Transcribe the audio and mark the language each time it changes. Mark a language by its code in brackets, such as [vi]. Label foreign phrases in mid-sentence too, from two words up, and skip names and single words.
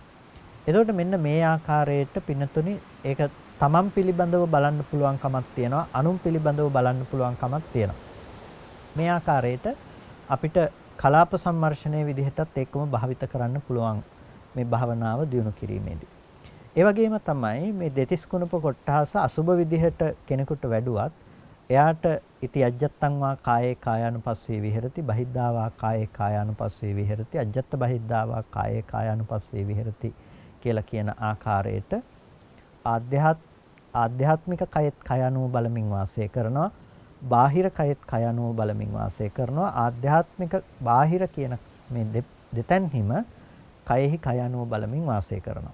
[si] එතකොට මෙන්න මේ ආකාරයට පින්නතුනි ඒක තමන් පිළිබඳව බලන්න පුළුවන් කමක් තියෙනවා, අනුන් පිළිබඳව බලන්න පුළුවන් කමක් තියෙනවා. මේ ආකාරයට අපිට කලාප සම්මර්ෂණයේ විදිහටත් ඒකම භාවිත කරන්න පුළුවන් මේ භාවනාව දියුණු කිරීමේදී. ඒ වගේම තමයි මේ දෙතිස් කුණප කොට්ටාස අසුබ විදිහට කෙනෙකුට වැඩුවත් එයාට [pi] ඉති අජ්ජත්තං වා කායේ කායානුපස්සේ විහෙරති බහිද්ධා වා කායේ කායානුපස්සේ විහෙරති අජ්ජත්ත බහිද්ධා වා කායේ කායානුපස්සේ විහෙරති [si] කියලා කියන ආකාරයට ආධ්‍යාත්මික කයත් කය අනුව බලමින් වාසය කරනවා. බාහිර කයත් කය අනුව බලමින් වාසය කරනවා. ආධ්‍යාත්මික බාහිර කියන මේ දෙතැන්හිම කයෙහි කය අනුව බලමින් වාසය කරනවා.